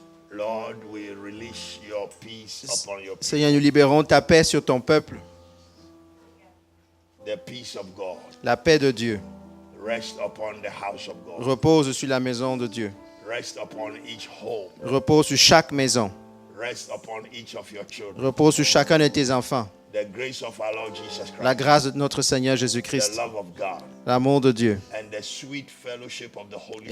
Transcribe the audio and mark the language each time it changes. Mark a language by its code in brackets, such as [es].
[en] Lord, we release your peace upon your people. [fr] Seigneur, nous libérons ta paix sur ton peuple. [en] The peace of God [fr] La paix de Dieu [en] rest upon the house of God. [fr] repose sur la maison de Dieu. [en] Rest upon each home. [fr] Repose sur chaque maison. [en] Rest upon each of your children. [fr] Repose sur chacun de tes enfants. [en] The grace of our Lord Jesus [fr] La [en] Christ. [fr] grâce de notre Seigneur [en] The [fr] Jésus-Christ. [en] love of God. [fr] L'amour de Dieu. [en] And the sweet fellowship of the Holy